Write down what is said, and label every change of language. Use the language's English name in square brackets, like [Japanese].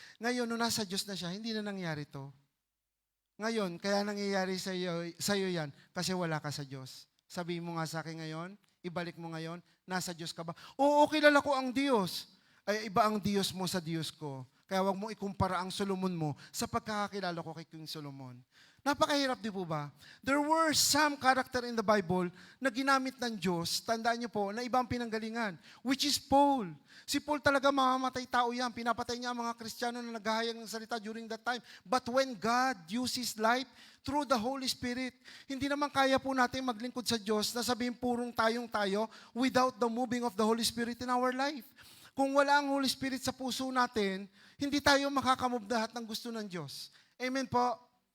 [Filipino] Ngayon, nung nasa Diyos na siya, hindi na nangyari to. Ngayon, kaya nangyayari sa iyo yan, kasi wala ka sa Diyos. Sabihin mo nga sa akin ngayon, ibalik mo ngayon, nasa Diyos ka ba? Oo, kilala ko ang Diyos. Ay, iba ang Diyos mo sa Diyos ko. Kaya wag mo ikumpara ang Solomon mo sa pagkakakilala ko kay King Solomon. Napakahirap, di po ba? [English] There were some character in the Bible [Filipino] na ginamit ng Diyos, tandaan niyo po, na ibang pinanggalingan, [English] which is Paul. [Filipino] Si Paul talaga mamamatay tao yan. Pinapatay niya ang mga Kristiyano na naghahayag ng salita [English] during that time. But when God used His life through the Holy Spirit, [Filipino] hindi naman kaya po natin maglingkod sa Diyos na sabihin purong tayong tayo [English] without the moving of the Holy Spirit in our life. [Filipino] Kung wala ang Holy Spirit sa puso natin, hindi tayo makakamove lahat ng gusto ng Diyos. Amen po.